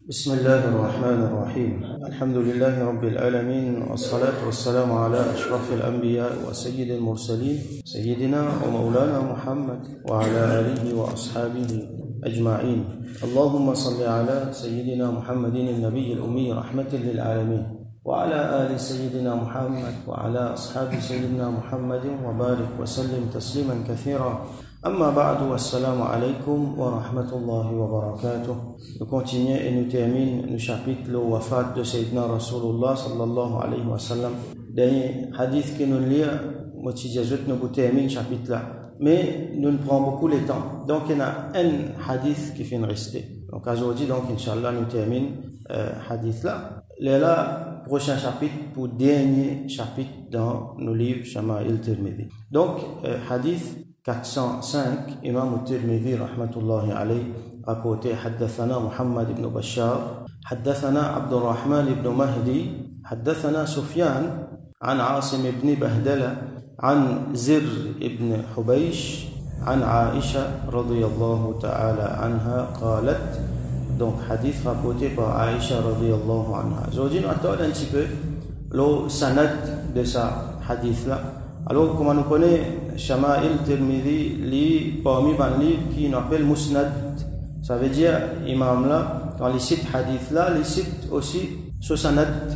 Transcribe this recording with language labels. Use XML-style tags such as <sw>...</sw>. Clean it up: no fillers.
<ar>بسم الله الرحمن الرحيم الحمد لله رب العالمين والصلاة والسلام على أشرف الأنبياء وسيد المرسلين سيدنا ومولانا محمد وعلى آله وأصحابه أجمعين اللهم صل على سيدنا محمد النبي الأمي رحمة للعالمين وعلى آل سيدنا محمد وعلى أصحاب سيدنا محمد وبارك وسلم تسليما كثيرا أما بعد والسلام عليكم ورحمة الله وبركاته.</ar> <fr>Nous continuons et nous terminons le chapitre le wafat de Sayyidina Rasulullah sallallahu alayhi wa sallam. Dernier hadith que nous lisons, moi nous terminons le chapitre là. Mais nous prenons beaucoup de temps. Donc il y a un hadith qui finit rester. Donc aujourd'hui, donc Inch'Allah, nous terminons hadith là. Le prochain chapitre pour dernier chapitre dans nos livres Shama'il Tirmidhi. Donc hadith 405</fr> <ar>إمام الترمذي رحمة الله عليه rapporté حدثنا محمد بن بشار حدثنا عبد الرحمن بن مهدي حدثنا سفيان عن عاصم بن بهدلة عن زر بن حبيش عن عائشة رضي الله تعالى عنها قالت.</ar> <fr>Donc hadith rapporté par Aïcha radiyallahu anha. Aujourd'hui nous attendons un petit peu le sanad de sa hadith là. Alors, comme on connaît, Shama'il Tirmidhi lit parmi les livres qui nous appelle Musnad. Ça veut dire, imam là, quand il cite hadith là, il cite aussi ce sanad.</fr>